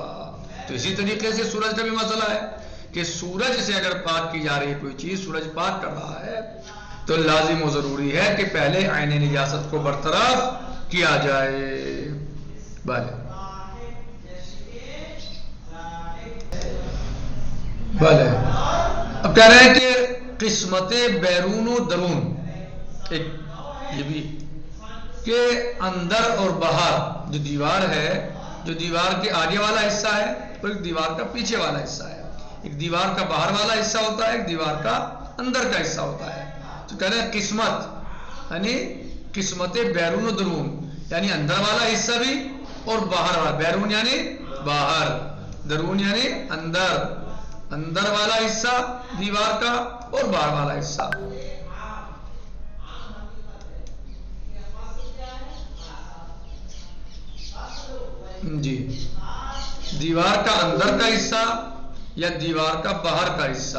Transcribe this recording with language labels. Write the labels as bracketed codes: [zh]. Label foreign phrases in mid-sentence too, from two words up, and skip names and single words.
[ur] تو اسی طریقے سے سورج کا بھی مسئلہ ہے کہ سورج سے اگر پاک کی جا رہی ہے کوئی چیز، سورج پاک کر رہا ہے، تو لازم و ضروری ہے کہ پہلے عین نجاست کو برطرف کیا جائے. بھلے بھلے اب کہہ رہے ہیں کہ [fa] قسمت بیرون و درون، [ur] ایک یہ بھی کہ اندر اور باہر جو دیوار ہے، جو دیوار کے آگے والا حصہ ہے اور ایک دیوار کا پیچھے والا حصہ ہے. ایک دیوار کا باہر والا حصہ ہوتا ہے، ایک دیوار کا اندر کا حصہ ہوتا ہے. تو کہہ رہے ہیں قسمت یعنی [fa] قسمت بیرون و درون، [ur] یعنی اندر والا حصہ بھی اور باہر والا. بیرون یعنی باہر، درون یعنی اندر. اندر والا حصہ دیوار کا اور باہر والا حصہ. جی دیوار کا اندر کا حصہ یا دیوار کا باہر کا حصہ.